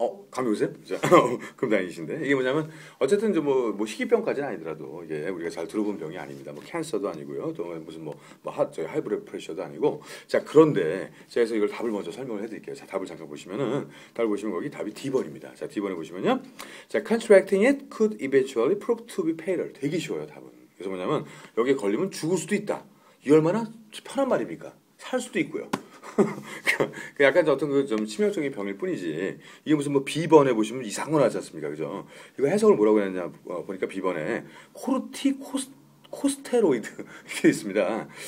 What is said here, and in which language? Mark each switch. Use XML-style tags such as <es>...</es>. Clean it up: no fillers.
<ko>감이 오세요? 자, 그럼 다행이신데 이게 뭐냐면 어쨌든 좀 뭐 희귀병까지는 아니더라도 이게 우리가 잘 들어본 병이 아닙니다. 뭐 캔서도 아니고요, 또 무슨 저희 하이브레드 프레셔도 아니고. 자, 그런데 제가 그래서 이걸 답을 먼저 설명을 해드릴게요. 자, 답을 잠깐 보시면은 답을 보시면 거기 답이 D번입니다. 자, D번에 보시면요, 자,</ko> <en>contracting it could eventually prove to be fatal.</en> <ko>되게 쉬워요, 답은. 그래서 뭐냐면 여기에 걸리면 죽을 수도 있다. 이 얼마나 편한 말입니까? 살 수도 있고요. 그 약간 어떤 그 좀 치명적인 병일 뿐이지 이게 무슨 뭐 B번에 보시면 이상한 거 나지 않습니까? 그죠? 이거 해석을 뭐라고 했냐 보니까 B번에 코르티코스테로이드 이렇게 있습니다.</ko>